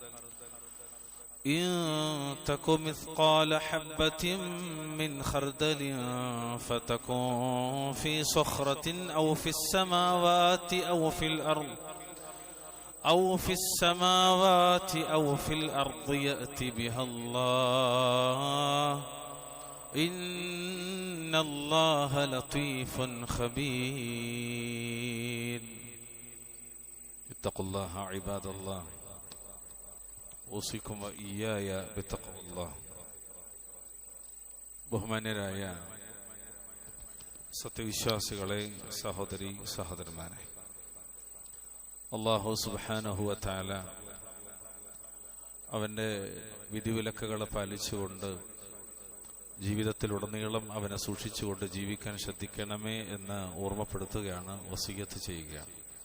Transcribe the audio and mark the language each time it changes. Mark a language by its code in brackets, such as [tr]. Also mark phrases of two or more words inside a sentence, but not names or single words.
[ar] فتكن في صخرة أو في السماوات أو في الأرض يأتي بها الله إن الله لطيف خبير. اتقوا الله عباد الله، أوصيكم وإياي بتقوى الله. [ml] ബഹുമാന്യരായ സത്യവിശ്വാസികളെ, സഹോദരി സഹോദരന്മാരെ, അല്ലാഹു [ar] سبحانه وتعالى [ml] അവന്റെ വിധിവിലക്കുകളെ പാലിച്ചുകൊണ്ട് ജീവിതത്തിലുടനീളം അവനെ സൂക്ഷിച്ചുകൊണ്ട് ജീവിക്കാൻ ശ്രദ്ധിക്കണമേ എന്ന് ഓർമ്മപ്പെടുത്തുകയാണ്, വസിയ്യത്ത് ചെയ്യുകയാണ്.